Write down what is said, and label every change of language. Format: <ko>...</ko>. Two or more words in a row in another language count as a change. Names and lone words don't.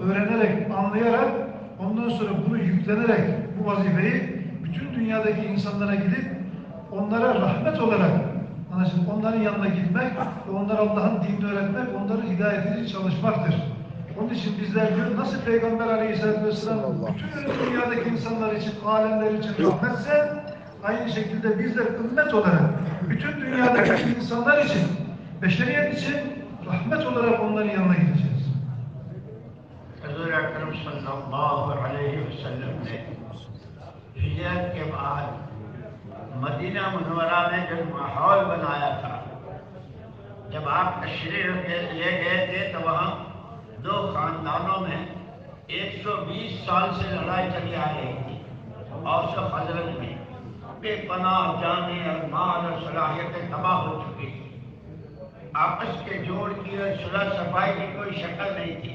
<tr>Öğrenerek, anlayarak, ondan sonra bunu yüklenerek bu vazifeyi bütün dünyadaki insanlara gidip onlara rahmet olarak, anlaşıldı, onların yanına gitmek ve onlara Allah'ın dinini öğretmek, onları hidayet edici çalışmaktır. Onun için bizler diyor, nasıl Peygamber Aleyhisselatü Vesselam bütün dünyadaki insanlar için, alemler için rahmetse, aynı şekilde bizler ümmet olarak bütün dünyadaki insanlar için, beşeriyet için rahmet olarak onların yanına gideceğiz.</tr> <ur>حضور اکرم صلی اللہ علیہ وسلم نے ہجرت کے بعد مدینہ منورہ میں جو ماحول بنایا تھا، جب آپ تشریف لے گئے تھے تو وہاں دو خاندانوں میں 120 سال سے لڑائی چلی آ رہی تھی، اوس و خزرج میں بے پناہ جانیں اور مال اور صلاحیتیں تباہ ہو چکی تھی، آپس کے جوڑ کی اور صلح صفائی کی کوئی شکل نہیں تھی۔</ur>